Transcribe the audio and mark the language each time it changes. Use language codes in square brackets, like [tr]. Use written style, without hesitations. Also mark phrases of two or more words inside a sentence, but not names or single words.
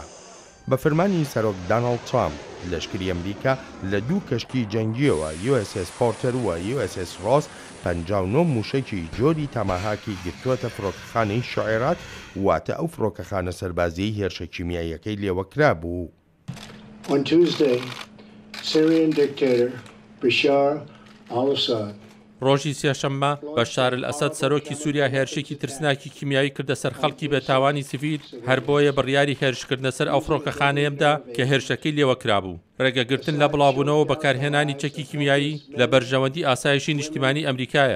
[ckb] بە فەرمانی سەرۆک داناڵد ترامپ لەشکری ئەمریکا لە دوو کەشتی جەنگیەوە USS پۆرتەر و USS ڕۆس 59 موشەکی جۆری تاماهاکی گرتووەتە فڕۆکەخانەی شعێرات واتە ئەو فڕۆکەخانە سەربازیی هێرشە کیمیاییەکەی لێوەکرا بوو. [en] On Tuesday, Syrian dictator Bashar al-Assad [ckb] ڕۆژی سێشەممە بەشار ئەسەد سەرۆکی سووریا هێرشێکی ترسناکی کیمیایی کردە سەر خەڵکی بێتاوانی سیڤیل هەر بۆیە بڕیاری هێرشکردنە سەر ئەو فڕۆکەخانەیەمدا کە هێرشەکەی لێوەکرا بوو. ڕێگەگرتن لە بڵاوبوونەوە بەکارهێنانی چەکی کیمیایی لە بەرژەوەندی ئاسایشی نیشتیمانی ئەمریکایە.